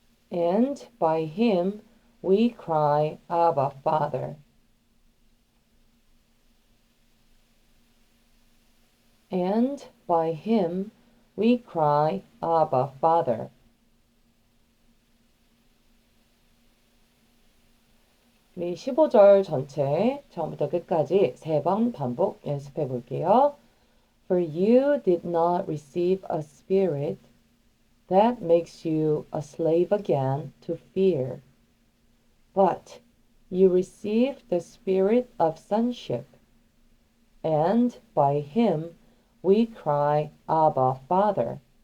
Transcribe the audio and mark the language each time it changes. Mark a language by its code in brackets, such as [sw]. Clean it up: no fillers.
[en] And by him we cry, Abba, Father. And by him we cry, Abba, Father. [ko] 우리 15절 전체 처음부터 끝까지 3번 반복 연습해 볼게요. [en] For you did not receive a spirit that makes you a slave again to fear, but you received the spirit of sonship, and by him we cry, Abba, Father.